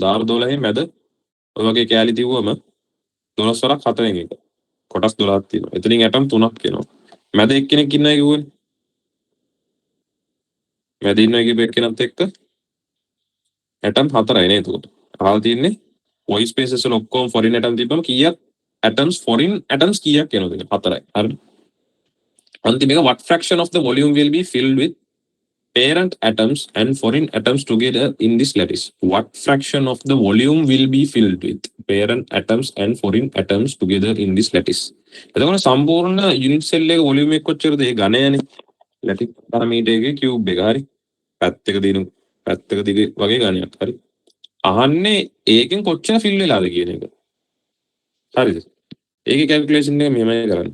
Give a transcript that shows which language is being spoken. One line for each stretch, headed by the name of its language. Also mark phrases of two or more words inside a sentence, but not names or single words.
Sinhala: දාර 12 මැද ඔය වගේ කෑලි තිබුවම 12 වරක් හතරෙන් එක. කොටස් 12ක් තියෙනවා. එතනින් ඇටම් 3ක් එනවා. මැද එක්කෙනෙක් ඉන්නයි කිව්වනේ. මැද ඉන්නවා කියපු එක්කෙනත් එක්ක ඇටම් 4යි නේද උකට. අහලා තියන්නේ
English: void spaces
Sinhala: වල ඔක්කොම
English: foreign atom
Sinhala: තිබ්බම කීයක්
English: atoms foreign atoms
Sinhala: කීයක් එනවද? 4යි. හරිද? අන්තිම එක
English: what fraction of the volume will be filled with parent atoms and foreign atoms together in this lattice? What fraction of the volume will be filled with parent atoms and foreign atoms together in this lattice?
Sinhala: එතකොට සම්පූර්ණ
English: unit cell
Sinhala: එක වොලියුම් එක කොච්චරද? ඒ ඝනයනේ.
English: lattice parameter
Sinhala: එකේ කියුබ් එක. හරි. පැත්තක දිග වගේ ඝනයක්. හරි. අහන්නේ ඒකෙන් කොච්චර ෆිල් වෙලාද කියන එක. හරිද? ඒකේ කැල්කියුලේෂන් එක මෙහෙමයි කරන්නේ.